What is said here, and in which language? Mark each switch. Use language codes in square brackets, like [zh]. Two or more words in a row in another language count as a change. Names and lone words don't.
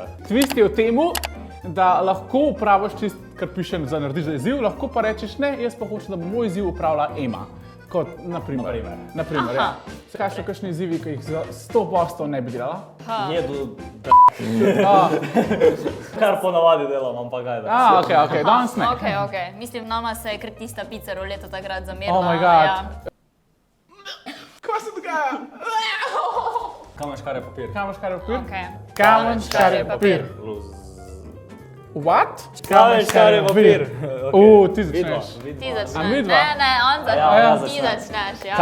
[sl] Twist je v temu, da lahko upraviš tisto, kar piše, da narediš za izziv, lahko pa rečeš ne, jaz pa hočem, da bo moj izziv upravila Ema. Kot, naprimer, ja. Kaj so kakšni izzivi, ki jih za 100% ne bi delala? Jedu, kar ponavadi delam, ampak gajda. Ok, danes ne. Ok. Mislim, nama se je kar tista pica roleta takrat zamerila. [en] Oh my god. [sl] Kaj se dogaja? Kamen, škare, papir. Kamen, škare, papir? Ok. Kamen, škare, papir. What? Kamen, škare, papir. Ti začneš. Ti A začneš. midva? Ne, on Ja, začneš. Ti začneš, ja.